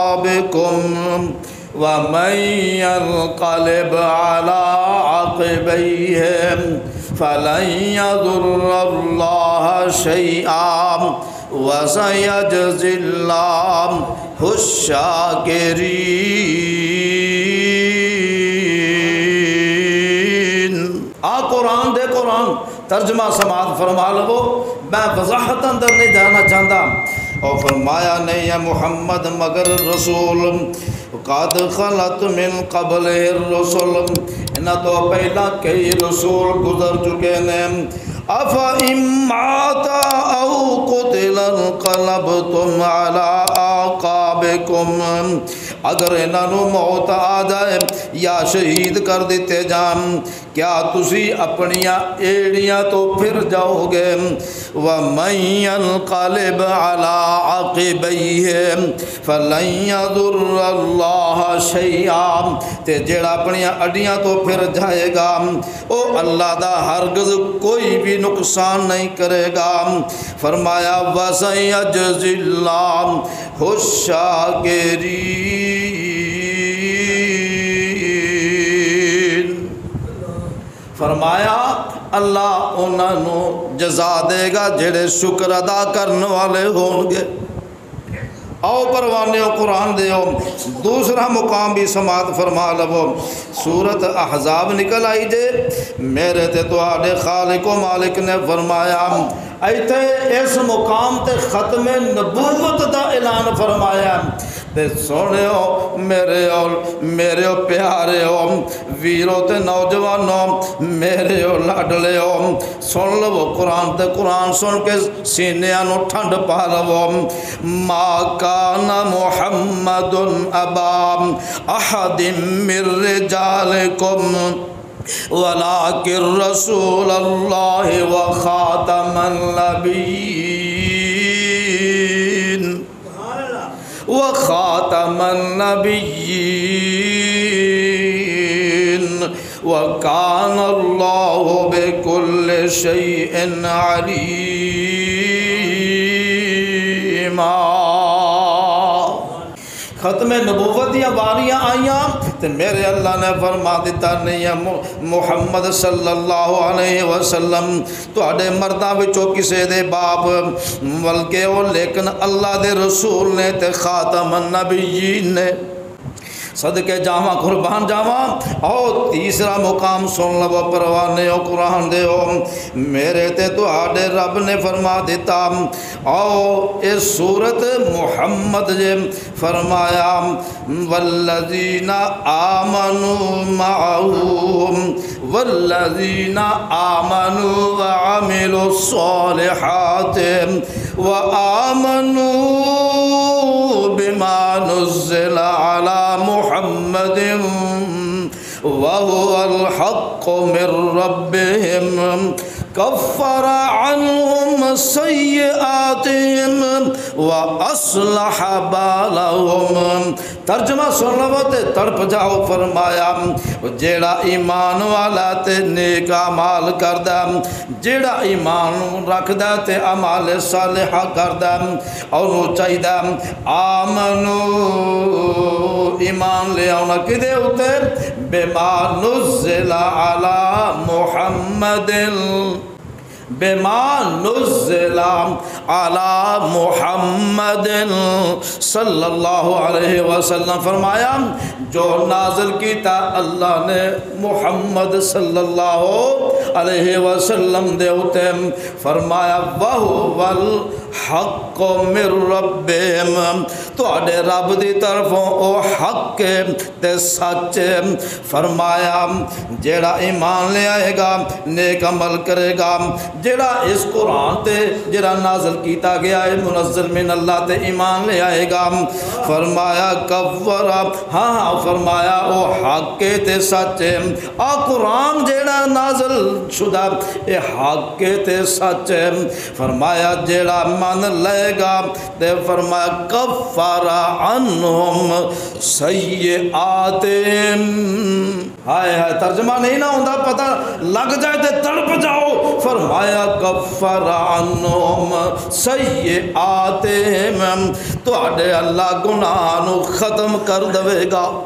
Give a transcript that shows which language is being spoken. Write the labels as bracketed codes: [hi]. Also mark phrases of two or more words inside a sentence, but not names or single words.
[ar] بكم ومن ينقلب على عقبيه فلن يضر الله شيئا وسيجزي الله الشاكرين۔ [pa] قرآن دے قرآن ترجمہ سماعت فرما لو، میں وضاحت اندر نہیں جانا چاہتا۔ [ur] اور فرمایا نہیں ہے محمد مگر رسول [ar] قد خلت من قبل الرسل، [pa] انہاں تو پہلا کئی رسول گزر چکے ہیں۔ [ar] افإن مات او قتل انقلبتم على اعقابكم، [pa] اگر انہوں موت آ جائے یا شہید کر دیتے جان کیا تسی اپنیاں ایڑیاں تو پھر جاؤ گے۔ [ar] وَمَن يَنْقَلِبْ عَلَىٰ عَقِبَيْهِ فَلَن يَضُرَّ اللَّهَ شَيْئًا، [pa] تے جیڑا اپنیاں اڈیاں تو پھر جائے گا او اللہ دا ہرگز کوئی بھی نقصان نہیں کرے گا۔ [ar] فرمایا وَسَيَجْزِي اللَّهُ الشَّاكِرِينَ، [pa] فرمایا اللہ انہاں نو جزا دے گا جڑے شکر ادا کرنے والے ہون گے۔ آؤ پروانے قرآن دیو دوسرا مقام بھی سماعت فرما لو۔ سورت احزاب نکل آئی جے، میرے تے تو آڈے خالق و مالک نے فرمایا ایتھے اس مقام تے ختم نبوت دا اعلان فرمایا تے سونےو میرے پیارے ہو ویرو تے نوجوانوں میرے لاڈلے ہو، سن لو قرآن تے قرآن سن کے سینیاں نو ٹھنڈ پا لو۔ [ar] ما کان محمد ابا احد من رجالکم ولكن رسول الله وخاتم النبيين وخاتم النبيين وكان الله بكل شيء عليما۔ [pa] ختم نبوت دیا باریاں آئیاں تے میرے اللہ نے فرما دیتا نہیں ہے محمد [ar] صلی اللہ علیہ وسلم [pa] تو اڈے مرداں وچوں کسے دے باپ بلکہ وہ لیکن اللہ دے رسول نے تے [ar] خاتم النبیین [pa] نے۔ صدقے جاواں قربان جاواں۔ او تیسرا مقام سن لو پروانے او قرآن دے ہو میرے تے تو آڈے رب نے فرما دیتا۔ او اس سورت محمد جے فرمایا [ar] والذین آمنوا معہم والذین آمنوا وعملوا الصالحات وآمنوا بما نزل على محمد وهو الحق من ربهم کفر عنہم سیئاتہم واصلح بالہم۔ [pa] ترجمہ سن لو تے تڑپ جاؤ۔ فرمایا جیڑا ایمان والا تے نیک اعمال کردا، جیڑا ایمان رکھدا تے اعمال صالحہ کردا اونوں چاہیدا آمنو ایمان لے آونا کدے اتے [ar] بما نزل علی محمد بما نزل علی محمد صلی اللہ علیہ وسلم۔ [pa] فرمایا جو نازل کیتا اللہ نے محمد [ar] صلی اللہ علیہ وسلم [pa] دے اتے فرمایا [ar] وَهُوَ الْحَقُّ مِنْ رَبِّهِمْ، [pa] تو اڈے رب دی طرفوں او حق تے سچ۔ فرمایا جیڑا ایمان لے آئے گا نیک عمل کرے گا، جیڑا اس قرآن تے جیڑا نازل کیتا گیا ہے [ar] منزل من اللہ [pa] تے ایمان لے آئے گا۔ فرمایا کفر، ہاں فرمایا او حق تے سچ آ قرآن جیڑا نازل شدہ اے حق تے سچ۔ فرمایا جیڑا من لے گا تے فرمایا [ar] کفر عنہم سیئاتہم [pa] ہائے ہائے ترجمہ نہیں نہ ہوتا پتہ لگ جائے تے تڑپ جاؤ. فرمایا [ar] کفر عنہم سیئاتہم [pa] تواڈے اللہ گناہ نو ختم کر دے گا.